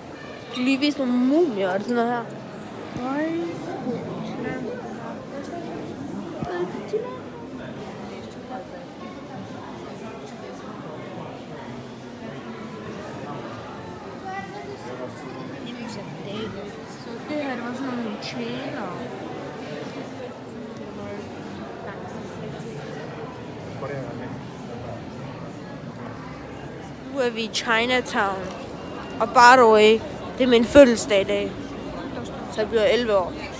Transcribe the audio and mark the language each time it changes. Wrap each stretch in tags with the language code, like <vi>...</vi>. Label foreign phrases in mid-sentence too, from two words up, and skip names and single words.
<da>Jeg lige vise nogle mumier, og det sådan noget her. Så det her, det var sådan nogle tjener. Nu er vi i Chinatown.</da> <en>Og by the way,</en> <da>det er min fødselsdag i dag. Så jeg bliver 11 år.</da>